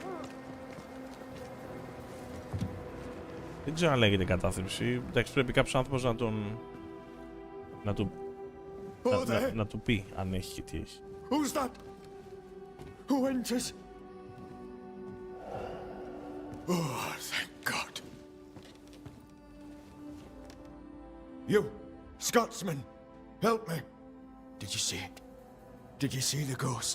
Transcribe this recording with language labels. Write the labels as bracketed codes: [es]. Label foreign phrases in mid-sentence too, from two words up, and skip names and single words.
[el] Δεν ξέρω αν λέγεται κατάθλιψη. Εντάξει, πρέπει κάποιος άνθρωπος να τον... να του πει αν έχει και τι έχει. [en] Who's that? Who enters? Oh, thank God. You, Scotsman, help me. Did you see it? Did you see the ghost?